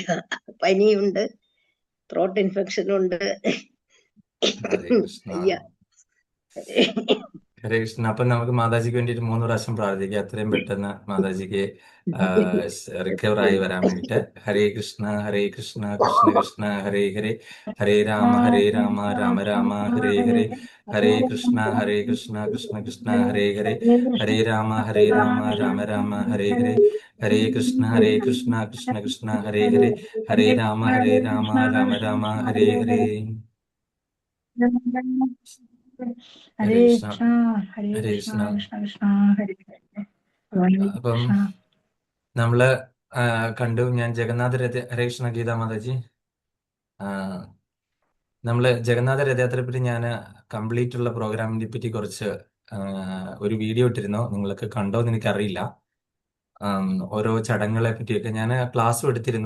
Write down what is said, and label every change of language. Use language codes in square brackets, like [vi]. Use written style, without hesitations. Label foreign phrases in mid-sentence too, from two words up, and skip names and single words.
[ml] പനിയുണ്ട്, [en] throat infection [ml] ഉണ്ട്. [sa] ഹരേ കൃഷ്ണ [ml] വയ്യ. [sa] ഹരേ കൃഷ്ണ. [ml] അപ്പൊ നമുക്ക് മാതാജിക്ക് വേണ്ടിയിട്ട് 3 പ്രാവശ്യം പ്രാർത്ഥിക്കാം. എത്രയും പെട്ടെന്ന് മാതാജിക്ക് റിക്കവർ ആയി വരാൻ വേണ്ടിയിട്ട്. [sa] ഹരേ കൃഷ്ണ ഹരേ കൃഷ്ണ കൃഷ്ണ കൃഷ്ണ ഹരേ ഹരേ, ഹരേ രാമ രാമ രാമ ഹരേ ഹരേ, ഹരേ കൃഷ്ണ കൃഷ്ണ കൃഷ്ണ ഹരേ ഹരേ, ഹരേ രാമ രാമ രാമ ഹരേ ഹരേ, ഹരേ കൃഷ്ണ കൃഷ്ണ കൃഷ്ണ ഹരേ ഹരേ, ഹരേ രാമ രാമ രാമ ഹരേ ഹരേ. ഹരേ ഹരേ കൃഷ്ണ കൃഷ്ണ ഹരേ ഹരേ കൃഷ്ണ കൃഷ്ണ. കൃഷ്ണ കൃഷ്ണ ഹരേ ഹരേ. ഹരേ [ml] അപ്പം [sa] കൃഷ്ണ. [ml] നമ്മള് കണ്ടു. ഞാൻ ജഗന്നാഥ രഥ [sa] ഹരേ കൃഷ്ണ [ml] ഗീതാ മാതാജി. നമ്മള് ജഗന്നാഥ രഥയാത്രയെ പറ്റി ഞാൻ കംപ്ലീറ്റ് ഉള്ള പ്രോഗ്രാമിനെ പറ്റി കുറച്ച് ആ, ഒരു വീഡിയോ ഇട്ടിരുന്നു. നിങ്ങൾക്ക് കണ്ടോ എന്ന് എനിക്കറിയില്ല. ഓരോ ചടങ്ങുകളെ പറ്റിയൊക്കെ ഞാൻ ക്ലാസ്സും എടുത്തിരുന്നു.